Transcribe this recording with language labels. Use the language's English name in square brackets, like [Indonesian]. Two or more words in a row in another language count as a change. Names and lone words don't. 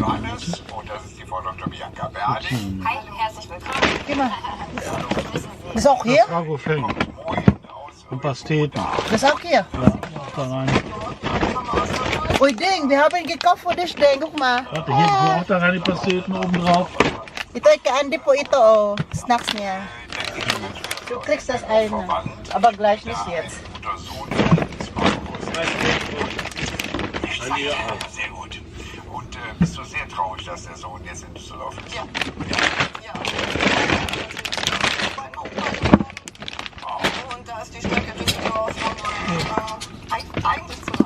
[German] Johannes. Und das ist die Frau Dr. Bianca Berding. Hi, herzlich willkommen. Geh mal. Ist auch hier? Das Ragofell und Pasteten. Das ist auch hier. Ja, auch da rein. Ui, Ding, wir haben gekauft für dich, Ding. Guck mal. Warte, hier auch da rein die Pasteten oben drauf. [Filipino] Ito ay kaandi po ito, oh. Snacks niya. [German] Du kriegst das eine, aber gleich nicht jetzt. Sehr gut. Und bist du sehr traurig, dass der Sohn jetzt in Düsseldorf ist? Ja. Und da ist die Strecke Düsseldorf eigentlich zu lang.